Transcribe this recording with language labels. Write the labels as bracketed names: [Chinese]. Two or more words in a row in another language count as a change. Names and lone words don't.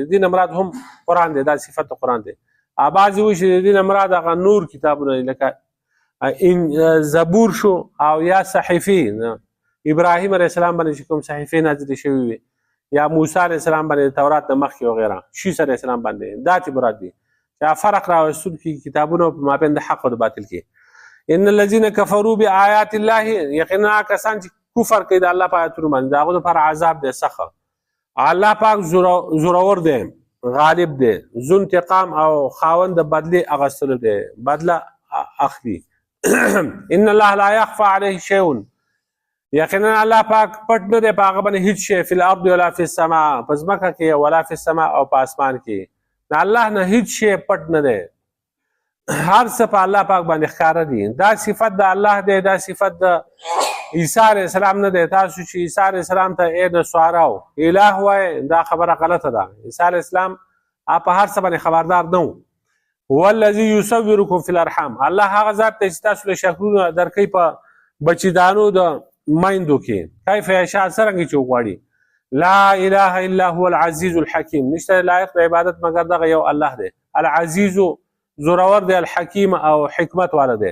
[Pashto] د دې نه مراد هم قرآن دی، دا صفت د قرآن دی. بعضې وایي چې د دې نه مراد هغه نور کتابونه لکه زبور شو او یا صحیفې، ابراهیم [Arabic] علیه السلام [Pashto] باندې چې کوم صحیفې نازلې شوي وي، یا موسی [Arabic] علیه السلام [Pashto] باندې تورات نه مخکې وغیره، شیس [Arabic] علیه السلام [Pashto] باندې، دا چې مراد دي چې فرق راوستونکي کتابونه په مابین د حق او د باطل کې. [Arabic] ان الذين كفروا بآيات الله، [Pashto] یقینا کسان چې کفر کوي د الله په آیاتونو باندې، د هغوی لپاره عذاب دی سخت. الله پاک زورور دی، غالب دی، [Arabic] ذو انتقام [Pashto] او خاوند د بدلې اغوستلو دی، بدله اخلي. [Arabic] ان الله لا يخفى عليه شيء، [Pashto] یقینا الله پاک پټ نه دی په هغه باندې هیڅ شی، [Arabic] فی الارض ولا فی السماء، [Pashto] په ځمکه کې [Arabic] ولا فی السماء [Pashto] او په اسمان کې، د الله نه هیڅ شی پټ نه دی، هر څه په الله پاک باندې ښکاره دي. دا صفت د الله دی، دا صفت د عیسی [Arabic] علیه السلام [Pashto] نه دی. تاسو چې عیسی [Arabic] علیه السلام [Pashto] ته ای نصاراو اله وایي دا خبره غلطه ده. عیسی [Arabic] علیه السلام [Pashto] په هر څه باندې خبردار نه و. [Arabic] هو الذي يصوركم في الارحام، [Pashto] الله هغه ذات دی چې تاسو له شکلونه درکوي په بچیدانو د میندو کې. [Arabic] کیف یشاء [Pashto] څرنګه چې وغواړي. [Arabic] لا اله الا هو العزیز الحکیم، [Pashto] نشته لایق د عبادت مگر دغه یو الله دی. العزیز زورور دی، الحکیم او حکمت والا دی.